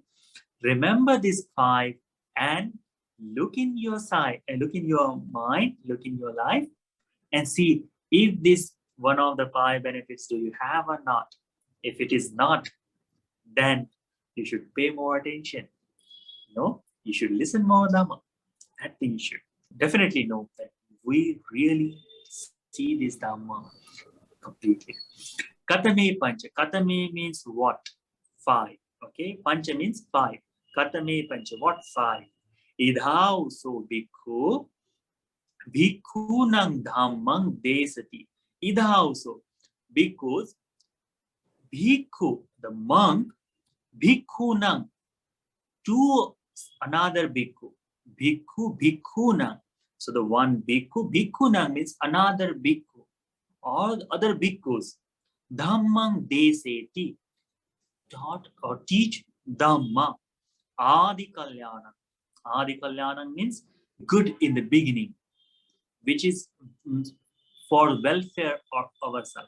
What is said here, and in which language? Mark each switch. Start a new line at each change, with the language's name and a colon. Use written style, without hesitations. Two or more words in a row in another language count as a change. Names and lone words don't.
English: Remember these 5 and look in your side and look in your mind, look in your life, and see if this one of the 5 benefits do you have or not. If it is not, then you should pay more attention. You should listen more Dhamma. That thing you should definitely know that we really see this Dhamma completely.
Pali: Katame pancha. Katame
English: means what?
Pali: 5.
English: Okay, pancha means 5.
Pali: Katame pancha. What 5? Idhau so bhikkhu. Bhikkhu nang dhammang desati. Idhau so. Bhikkhus. Bhikkhu,
English: the monk.
Pali: Bhikkhu nang.
English: To another bhikkhu.
Pali: Bhikkhu nang.
English: So the one bhikkhu.
Pali: Bhikkhu nang
English: means another bhikkhu. All other bhikkhus.
Pali: Dhammang deseti.
English: Taught or teach Dhamma.
Pali: Adi Kalyana. Adi Kalyana
English: means good in the beginning, which is for welfare of ourselves.